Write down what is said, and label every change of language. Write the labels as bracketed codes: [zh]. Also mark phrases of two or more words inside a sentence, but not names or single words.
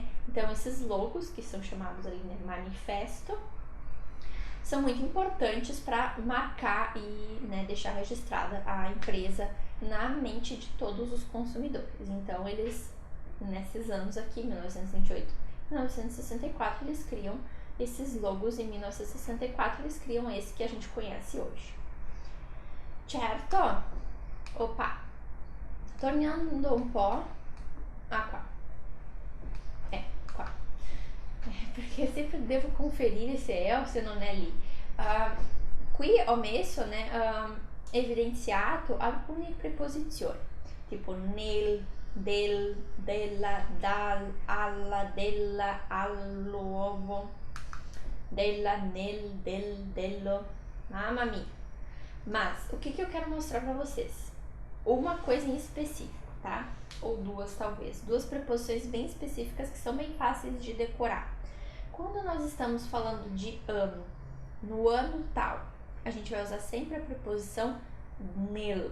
[pt] Então esses logos, que são chamados ali, né, manifesto, são muito importantes para marcar e, né, deixar registrada a empresa na mente de todos os consumidores. Então eles, nesses anos aqui, 1928, 1964 eles criam esses logos, em 1964 eles criam esse que a gente conhece hoje. Certo? Opa! [it] Tornando un po'... qua. Qua. Perché sempre devo conferire se è o se non è lì. Qui ho messo, né, evidenziato alcune preposizioni, tipo nel, del, della, dal, alla, della, all'uovo, della, nel, del, dello, mamma mia. [pt] Mas, o que eu quero mostrar para vocês? Uma coisa em específico, tá? Ou duas, talvez. Duas preposições bem específicas que são bem fáceis de decorar. Quando nós estamos falando de ano, no ano tal, a gente vai usar sempre a preposição nel.